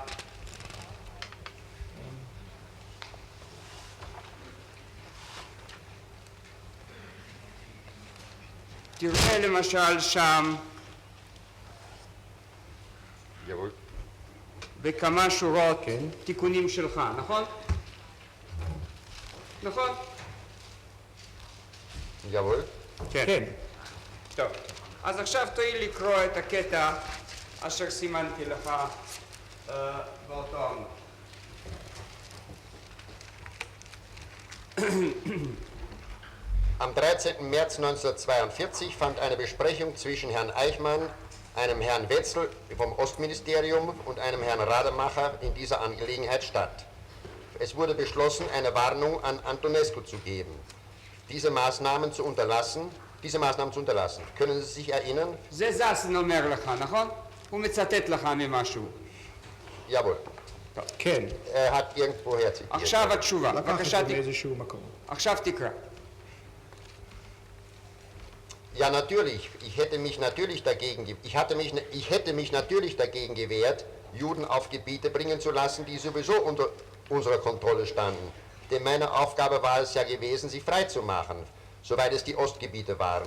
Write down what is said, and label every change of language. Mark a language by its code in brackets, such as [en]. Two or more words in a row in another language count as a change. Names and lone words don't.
[he] תראה למשל שם בכמה שורות תיקונים שלך, נכון? נכון? [de] Jawohl. [he] כן. טוב, אז עכשיו תואיל לקרוא את הקטע אשר סימנתי לך באותו עמוד. [de] Am 13. März 1942 fand eine Besprechung zwischen Herrn Eichmann, einem Herrn Wetzel vom Ostministerium und einem Herrn Rademacher in dieser Angelegenheit statt. Es wurde beschlossen, eine Warnung an Antonescu zu geben, diese Maßnahmen zu unterlassen. Können Sie sich erinnern? [he] זה זסן אומר לך, נכון? הוא מצטט לך ממשהו. [de] Jawohl. [he] כן. [de] Er hat irgendwoher zitiert. [he] עכשיו התשובה, לקח את בבקשה, זה מאיזשהו מקום. עכשיו תקרא. [de] Ja, natürlich. Ich hätte mich natürlich dagegen gewehrt, Juden auf Gebiete bringen zu lassen, die sowieso unter unserer Kontrolle standen. Denn meine Aufgabe war es ja gewesen, sie frei zu machen, soweit es die Ostgebiete waren.